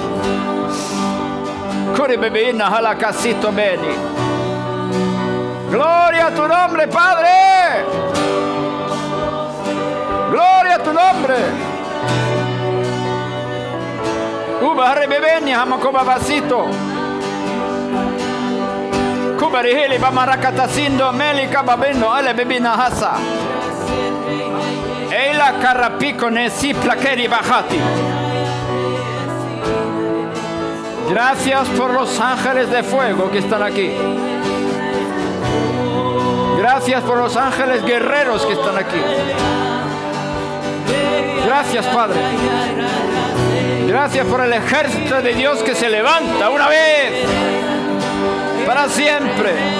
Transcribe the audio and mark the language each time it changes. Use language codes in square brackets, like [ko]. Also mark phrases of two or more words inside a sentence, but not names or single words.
[es] Gloria a tu nombre, Padre. Gloria a tu nombre. Vasito. Kubarihili bamarakatasindo melika babeno ale bebina hasa. Eila carrapico nesi plaqueri bajati. Gracias por los ángeles de fuego que están aquí. Gracias por los ángeles guerreros que están aquí. Gracias, Padre. Gracias por el ejército de Dios que se levanta una vez para siempre.